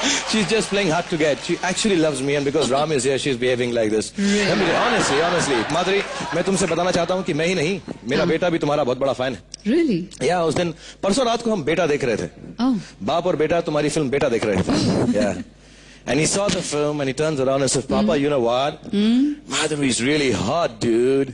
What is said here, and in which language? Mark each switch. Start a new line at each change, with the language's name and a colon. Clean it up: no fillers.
English: She's just playing hard to get. She actually loves me, and because Ram is here, she's behaving like this.
Hindi: Honestly, माधुरी, मैं तुमसे बताना चाहता हूँ कि मैं ही नहीं, मेरा बेटा भी तुम्हारा बहुत बड़ा फैन है।
English: Really?
Hindi: या उस दिन परसों रात को हम बेटा देख रहे थे। बाप और बेटा तुम्हारी फिल्म बेटा देख रहे थे।
English: Yeah. And he saw the film and he turns around and says, Papa, you know what? Madhuri is really hot, dude.